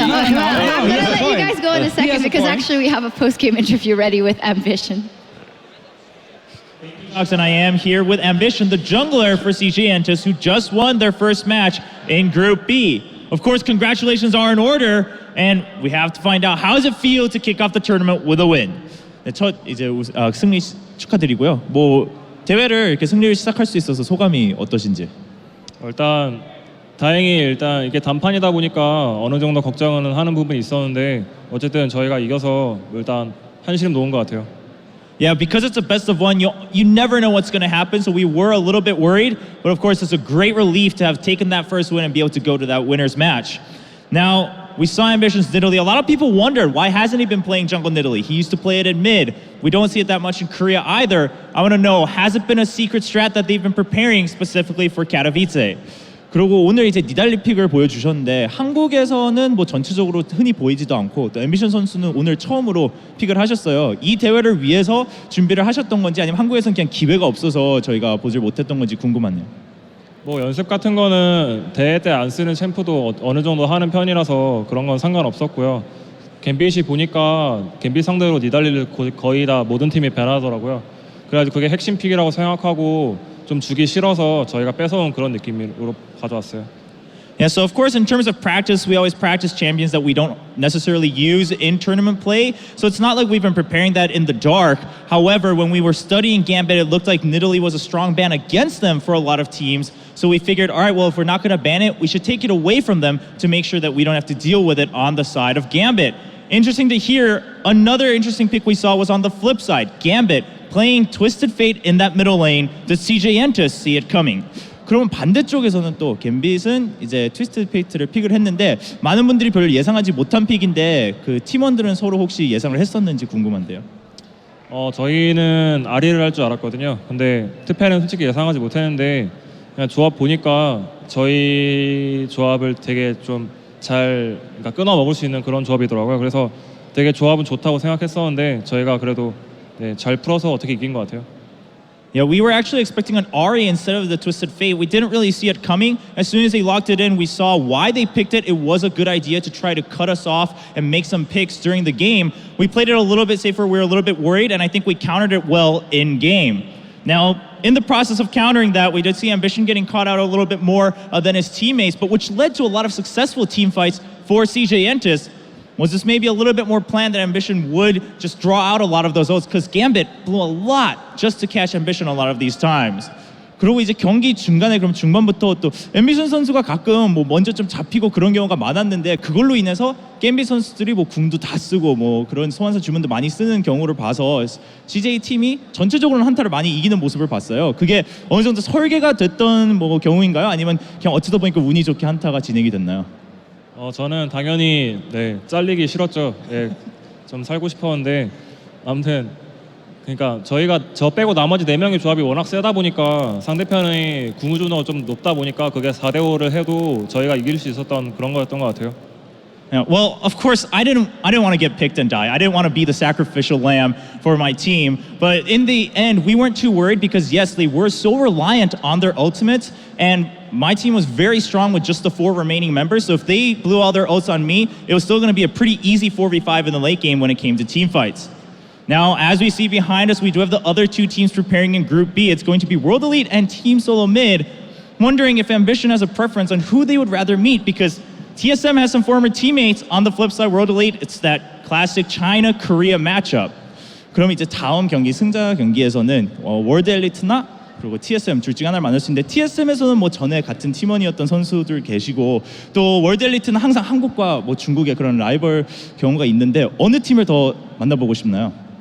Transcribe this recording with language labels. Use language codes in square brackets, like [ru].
[en] I'm going to let you guys go in a second because actually we have a post-game interview ready with Ambition. And I am here with Ambition, the jungler for CJ Entus, who just won their first match in Group B. Of course, congratulations are in order, and we have to find out how does it feel to kick off the tournament with a win. [ko] 네, 첫 이제 승리 축하드리고요. 뭐 대회를 이렇게 승리를 시작할 수 있어서 소감이 어떠신지? 일단 다행히 이게 단판이다 보니까 어느 정도 걱정은 하는 부분이 있었는데 어쨌든 저희가 이겨서 일단 한시름 놓은 것 같아요. [en] Yeah, because it's a best of one, you never know what's going to happen, so we were a little bit worried, but of course it's a great relief to have taken that first win and be able to go to that winner's match. Now, we saw Ambition's Nidalee. A lot of people wondered, why hasn't he been playing jungle Nidalee? He used to play it in mid. We don't see it that much in Korea either. I want to know, has it been a secret strat that they've been preparing specifically for Katowice? [ko] 그리고 오늘 이제 니달리 픽을 보여주셨는데 한국에서는 뭐 전체적으로 흔히 보이지도 않고 또 앰비션 선수는 오늘 처음으로 픽을 하셨어요. 이 대회를 위해서 준비를 하셨던 건지 아니면 한국에서는 그냥 기회가 없어서 저희가 보질 못했던 건지 궁금하네요. 뭐 연습 같은 거는 대회 때 안 쓰는 챔프도 어느 정도 하는 편이라서 그런 건 상관없었고요. 갬빗이 보니까 갬빗 상대로 니달리를 거의 다 모든 팀이 배나더라고요. 그래가지고 그게 핵심 픽이라고 생각하고 좀 주기 싫어서 저희가 뺏어온 그런 느낌으로 가져왔어요. [en] Yeah, so of course in terms of practice, we always practice champions that we don't necessarily use in tournament play. So it's not like we've been preparing that in the dark. However, when we were studying Gambit, it looked like Nidalee was a strong ban against them for a lot of teams. So we figured, all right, well, if we're not going to ban it, we should take it away from them to make sure that we don't have to deal with it on the side of Gambit. Interesting to hear, another interesting pick we saw was on the flip side. Gambit playing Twisted Fate in that middle lane. Does CJ Entus see it coming? [ko] 그러면 반대쪽에서는 또 갬빗은 이제 트위스트 페이트를 픽을 했는데 많은 분들이 별로 예상하지 못한 픽인데 그 팀원들은 서로 혹시 예상을 했었는지 궁금한데요. 저희는 아리를 할 줄 알았거든요. 근데 트페는 솔직히 예상하지 못했는데 그냥 조합 보니까 저희 조합을 되게 좀 잘 그러니까 끊어 먹을 수 있는 그런 조합이더라고요. 그래서 되게 조합은 좋다고 생각했었는데 저희가 그래도 네, 잘 풀어서 어떻게 이긴 것 같아요. [en] Yeah, we were actually expecting an Ahri instead of the Twisted Fate. We didn't really see it coming. As soon as they locked it in, we saw why they picked it. It was a good idea to try to cut us off and make some picks during the game. We played it a little bit safer. We were a little bit worried, and I think we countered it well in game. Now, in the process of countering that, we did see Ambition getting caught out a little bit more than his teammates, but which led to a lot of successful team fights for CJ Entus. Was this maybe a little bit more planned that Ambition would just draw out a lot of those ults? Because Gambit blew a lot just to catch Ambition a lot of these times. [ko] 그리고 이제 경기 중간에 그럼 중반부터 또 앰비션 선수가 가끔 뭐 먼저 좀 잡히고 그런 경우가 많았는데 그걸로 인해서 갬빗 선수들이 뭐 궁도 다 쓰고 뭐 그런 소환사 주문도 많이 쓰는 경우를 봐서 CJ 팀이 전체적으로는 한타를 많이 이기는 모습을 봤어요. 그게 어느 정도 설계가 됐던 뭐 경우인가요? 아니면 그냥 어쩌다 보니까 운이 좋게 한타가 진행이 됐나요? 저는 당연히 네, 잘리기 싫었죠. 네, 좀 살고 싶었는데 아무튼 그러니까 저희가 저 빼고 나머지 4명의 조합이 워낙 세다 보니까 상대편의 궁우준호가 좀 높다 보니까 그게 4대5를 해도 저희가 이길 수 있었던 그런 거였던 것 같아요. [en] Yeah, well, of course, I didn't want to get picked and die. I didn't want to be the sacrificial lamb for my team. But in the end, we weren't too worried because, yes, they were so reliant on their ultimates. And my team was very strong with just the 4 remaining members. So if they blew all their ults on me, it was still going to be a pretty easy 4v5 in the late game when it came to team fights. Now, as we see behind us, we do have the other 2 teams preparing in Group B. It's going to be World Elite and Team Solo Mid. Wondering if Ambition has a preference on who they would rather meet, because TSM has some former teammates. On the flip side, World Elite, it's that classic China-Korea matchup. [ko] 그럼 이제 다음 경기 승자 경기에서는 월드 엘리트나 그리고 TSM 둘 중 하나를 만날 수 있는데, TSM에서는 뭐 전에 같은 팀원이었던 선수들 계시고, 또 월드 엘리트는 항상 한국과 뭐 중국의 그런 라이벌 경우가 있는데, 어느 팀을 더 만나보고 싶나요?